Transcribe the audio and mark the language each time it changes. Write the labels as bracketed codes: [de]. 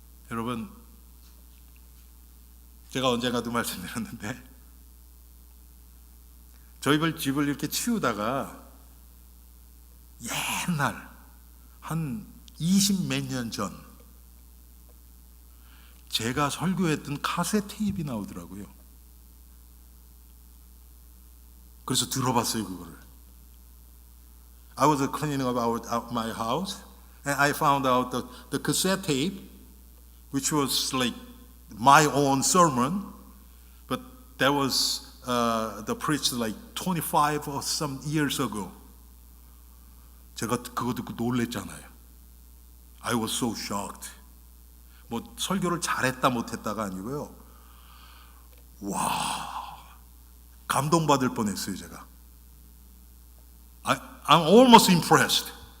[ko] 여러분, 제가 언젠가도 말씀드렸는데 저희 집을 이렇게 치우다가 옛날 한 20몇 년 전 제가 설교했던 카세트 테이프가 나오더라고요. 그래서 들어봤어요, 그거를. [en] I was cleaning up my house and I found out the cassette tape, which was like my own sermon, but that was the preached like 25 or some years ago. [ko] 제가 그거 듣고 놀랬잖아요. [en] I was so shocked. [ko] 뭐 설교를 잘했다 못했다가 아니고요. 와, 감동받을 뻔했어요, 제가. [en] I'm almost impressed.